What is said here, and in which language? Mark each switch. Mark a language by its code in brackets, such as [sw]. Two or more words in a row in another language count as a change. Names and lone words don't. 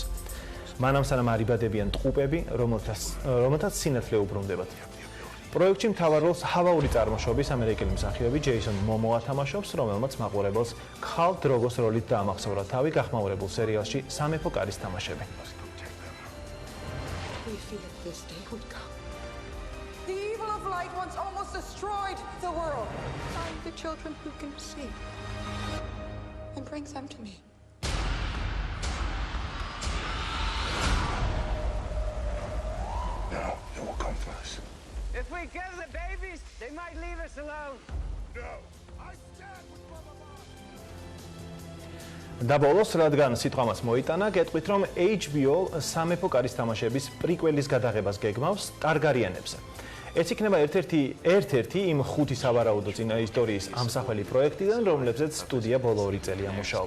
[ka] მანამ სანამ არ იბადებიან ტყუპები, რომელთაც სინათლე უბრუნდებათ. პროექტში მთავარ როლს ჰავაური წარმოშობის ამერიკელი მსახიობი ჯეისონ მომოა თამაშობს, რომელმაც მაყურებელს ქალ დროგოს როლით დაამახსოვრა თავი გახმაურებულ სერიალში სამეფო კარის თამაშები. [en] The evil of light once almost destroyed the world. Find the children who can see and bring them to me. No, it will come first. If we kill the babies, they might leave us alone. No, I stand with Mama. [ka] და ბოლოს, რადგან სიტყვამაც მოიტანა, გეტყვით, რომ HBO სამეფო კარის თამაშების პრიკველის გადაღებას გეგმავს ტარგარიანებზე. ეს იქნება ერთ-ერთი იმ 5 სავარაუდო წინაისტორიის ამსახველი პროექტიდან, რომლებზეც სტუდია ბოლო 2 წელია მუშაობს.